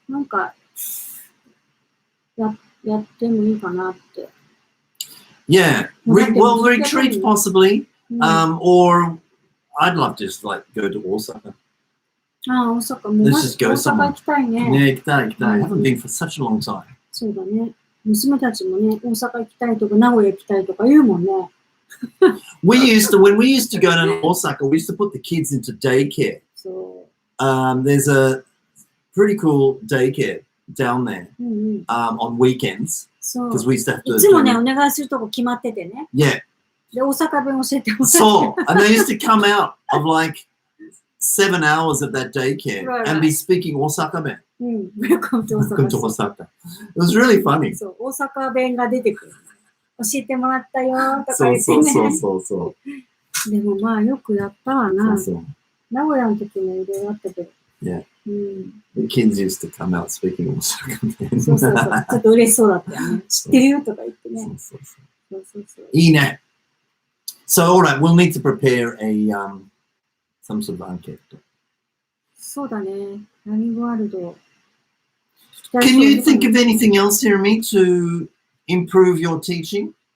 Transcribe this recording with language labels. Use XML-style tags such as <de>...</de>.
<ja>なんか、やってもいいかなって。</ja> <en>Yeah. Well, retreat possibly. Or I'd love to just like go to Osaka.</en> <ja>ああ、大阪も。</ja> <en>Let's just go</en> <ja>大阪行きたいね。ね、行きたい。</ja> <en>I haven't been for such a long time.</en> <ja>そうだね。娘たちもね、大阪行きたいとか、名古屋行きたいとか言うもんね。</ja> <en>when we used to go to Osaka, we used to put the kids into daycare. So, there's a pretty cool daycare down there on weekends. Because we used to have to.</en> <ja>いつもね、お願いするとこ決まっててね。</ja> <en>Yeah.</en> <ja>で、大阪弁教えてもらって。</ja> <en>So, and they used to come out of like 7 hours of that daycare and be speaking Osaka ben. Welcome to Osaka. It was really funny.</en> <ja>そう、大阪弁が出てくる。教えてもらったよとか言ってね。そう。でもまあよくやったわな。そう。名古屋の時もいろいろあったけど。</ja> <en>Yeah. The kids used to come out speaking Osaka ben.</en> <ja>そう。ちょっと嬉しそうだったよね。知ってるよとか言ってね。そう。いいね。</ja> <en>So, all right, we'll need to prepare some sort of anket.</en> <ja>そうだね。何ワールド。</ja> <en>Can you think of anything else, Hirami, to improve your teaching?</en>